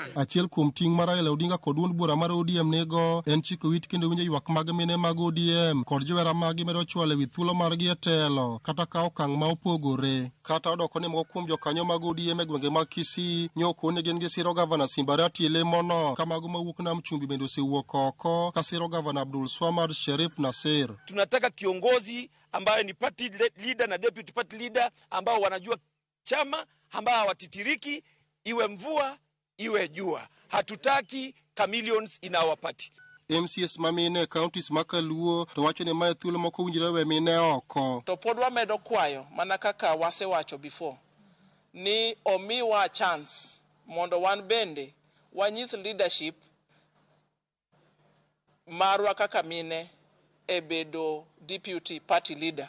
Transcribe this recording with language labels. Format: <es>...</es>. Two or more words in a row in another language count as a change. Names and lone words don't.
<luo>Achiel kuom ting' mar Raila Odinga kod duond bura mar ODM nego en chiko wit kendo winjo ywak mag mine mag ODM kod jowera magi medo chwalo wi thuolo margi e telo kata ka okang' ma opogore. Kata odoko ni moko kuom jokanyo mag ODM e gwenge mag Kisii nyoko ne gin gi siro gavana Simba Arati lemono ka mago mawuok Nam Chumbi bende osewuok oko ka siro gavana Abdul Swamad Sherif Nasir.</luo> <sw>Tunataka kiongozi ambaye ni</sw> <en>party leader</en> <sw>na</sw> <en>deputy party leader</en> <sw>ambao wanajua chama, ambao hawatitiriki iwe mvua iwe jua. Hatutaki</sw> <en>chameleons in our party.</en> <luo>MCS mamine counties makaluo to wacho ni mae thuolo moko winjire we mine oko. To pod wamedo kwayo mana kaka wasewacho before ni omiwa chance mondo wan bende wanyis leadership marwa kaka mine e bedo</luo> <en>deputy party leader.</en>